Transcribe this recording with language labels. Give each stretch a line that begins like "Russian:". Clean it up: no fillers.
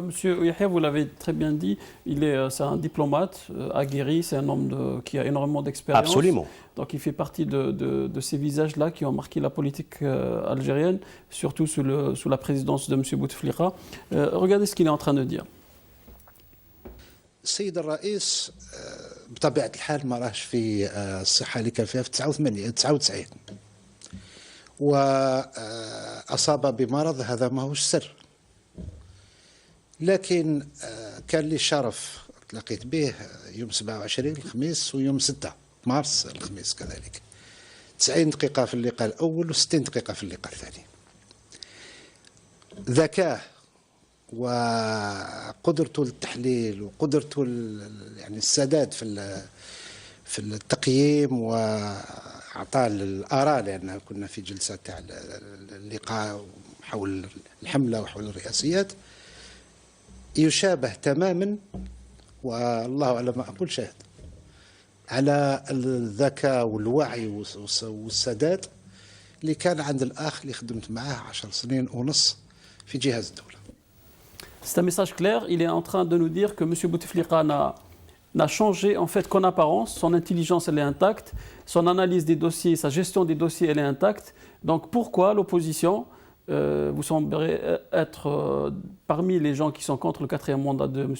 French: Monsieur Yahya, vous l'avez très bien dit, c'est un diplomate aguerri, c'est un homme qui a énormément d'expérience. Absolument. Donc il fait partie de ces visages-là qui ont marqué la politique algérienne, surtout sous la présidence de M. Bouteflika. Regardez ce qu'il est en train de dire.
Arabic: السيد الرئيس بطبيعة الحال ما راهش في الصحة اللي كان فيها في 99 وأصاب بمرض، هذا ما هوش سر، لكن كان لي الشرف تلاقيت به يوم 27 الخميس ويوم 6 مارس الخميس كذلك، 90 دقيقة في اللقاء الأول و60 دقيقة في اللقاء الثاني. ذكاه وقدرته للتحليل وقدرته يعني السداد في التقييم وأعطاء الآراء، لأن كنا في جلسة تاع اللقاء حول الحملة وحول الرئاسيات، يشابه تماما، والله أعلم ما أقول شاهد، على الذكاء والوعي والسداد اللي كان عند الأخ اللي خدمت معاه 10 سنين ونص في جهاز الدولة.
French: C'est un message clair. Il est en train de nous dire que M. Bouteflika n'a changé en fait qu'en apparence. Son intelligence, elle est intacte. Son analyse des dossiers, sa gestion des dossiers, elle est intacte. Donc pourquoi l'opposition, vous semblez être parmi les gens qui sont contre le 4e mandat de M.